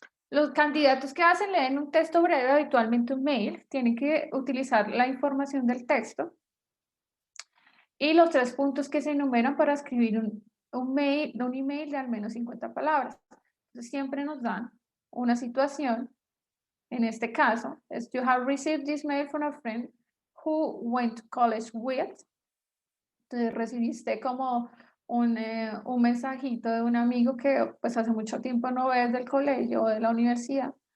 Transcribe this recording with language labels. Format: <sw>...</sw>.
<es>Los candidatos que leen un texto breve, habitualmente un mail, tienen que utilizar la información del texto y los 3 puntos que se enumeran para escribir un email de al menos 50 palabras. Entonces, siempre nos dan una situación. En este caso, es</es> <en>you have received this mail from a friend who went to college with.</en> <es>Entonces, recibiste como un mensajito de un amigo que pues hace mucho tiempo no ves del colegio o de la universidad.</es>